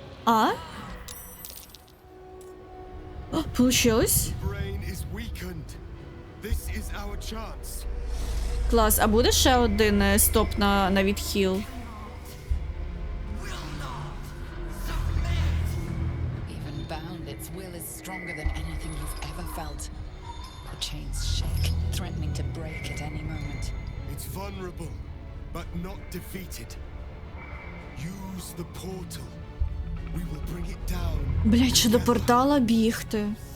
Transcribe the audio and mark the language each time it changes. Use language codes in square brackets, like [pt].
[uk] А? О, получилось? [en] Brain is weakened. This is our chance. [uk] Клас, а буде ще один стоп на відхил? [en] Even bound, its will is stronger than anything you've ever felt. The chains shake, threatening to break at any moment. It's vulnerable, but not defeated. Use the portal. We will bring it down. [uk] Блять, ще до портала бігти.